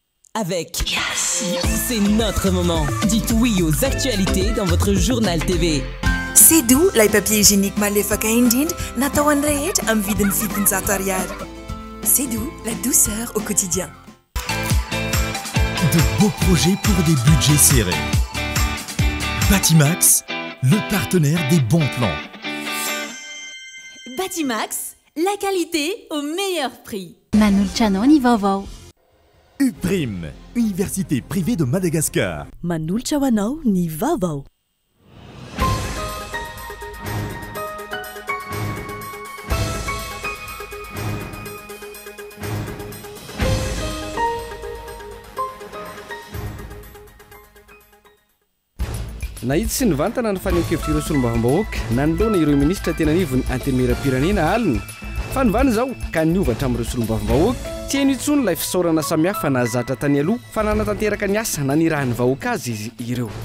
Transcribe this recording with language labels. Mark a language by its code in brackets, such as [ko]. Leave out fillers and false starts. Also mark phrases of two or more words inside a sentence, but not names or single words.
[fr] avec. C'est notre moment. Dites oui aux actualités dans votre journal TV. C'est doux, les papiers hygiéniques [mg] malefaka indrindra natao an'ny rehetra amin'ny vidiny fitonjato ariary. [fr] C'est doux, la douceur au quotidien. De beaux projets pour des budgets serrés. Batimax, le partenaire des bons plans. Batimax, la qualité au meilleur prix. [mg] Manoltranao ny vaovao. UPRIM, Université privée de Madagascar. Manoltra ho anao ny vaovao. Nahitsy sy nivantana ny faneho-kevitra ireo solombavambahoaka nanoloana ireo ministra tena nivony antenimera-pirenena alina fa nivany izao ka niovatra amin'ireo solombavambahoaka tsy haino intsony ilay fisaorana samihafa nahazatra tany aloha fa nanatanteraka ny asa na nirahan'ny vahoaka azy izy ireo.